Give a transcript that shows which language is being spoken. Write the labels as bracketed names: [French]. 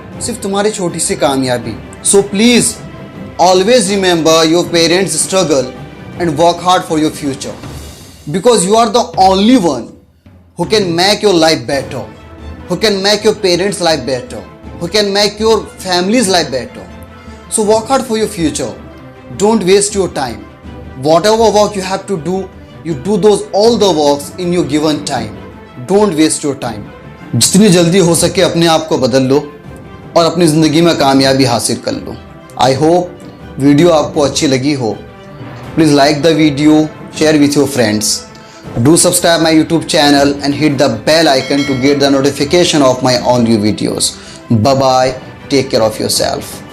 [Hindi] सिर्फ तुम्हारी छोटी सी कामयाबी। [English] So please always remember your parents struggle and work hard for your future, because you are the only one who can make your life better, who can make your parents' life better, who can make your family's life better. So work hard for your future. Don't waste your time. Whatever work you have to do, you do those all the works in your given time. Don't waste your time. [Hindi] जितनी जल्दी हो सके अपने आप को बदल लो और अपनी ज़िंदगी में कामयाबी हासिल कर लो। [English] I hope [Hindi] वीडियो आपको अच्छी लगी हो। [English] Please like the video, share with your friends. Do subscribe my YouTube channel and hit the bell icon to get the notification of my all new videos. Bye bye. Take care of yourself.